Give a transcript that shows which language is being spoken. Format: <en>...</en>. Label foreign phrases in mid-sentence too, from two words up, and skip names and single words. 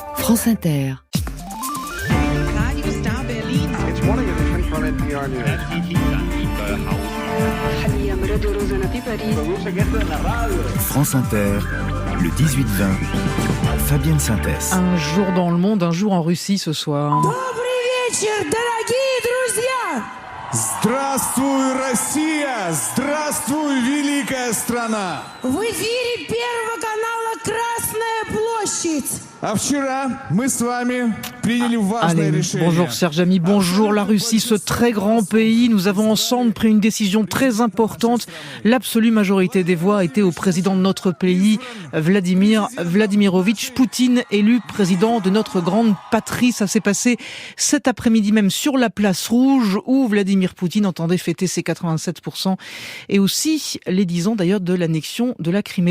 <fr>France Inter. Radio Star Berlin.</fr> <en>It's morning edition from NPR News.</en> <fr>France Inter, le 18-20, Fabienne Synthès. Un jour dans le monde, un jour en Russie ce soir.</fr> <ru>Здравствуй, Россия! Здравствуй, великая страна! В эфире Первого канала «Красная площадь». А вчера мы с вами приняли важное</ru> <fr>Allez,</fr> <ru>решение.</ru> <fr>bonjour Serge Ami, bonjour la Russie, ce très grand pays. Nous avons ensemble pris une décision très importante. L'absolue majorité des voix a été au président de notre pays, Vladimir Vladimirovitch Poutine, élu président de notre grande patrie. Ça s'est passé cet après-midi même sur la place Rouge où Vladimir Poutine entendait fêter ses 87% et aussi les 10 ans d'ailleurs de l'annexion de la Crimée.</fr>